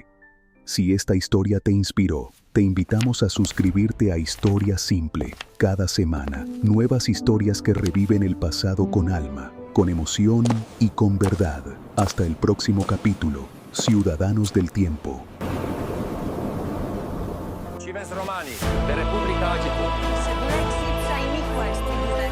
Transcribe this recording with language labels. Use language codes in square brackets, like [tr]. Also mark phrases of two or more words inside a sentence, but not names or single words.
[es] Si esta historia te inspiró, te invitamos a suscribirte a Historia Simple. Cada semana, nuevas historias que reviven el pasado con alma, con emoción y con verdad. Hasta el próximo capítulo, Ciudadanos del Tiempo. [la] Cives Romani, de Repubblica agitur. Lexit saimiqua est figure.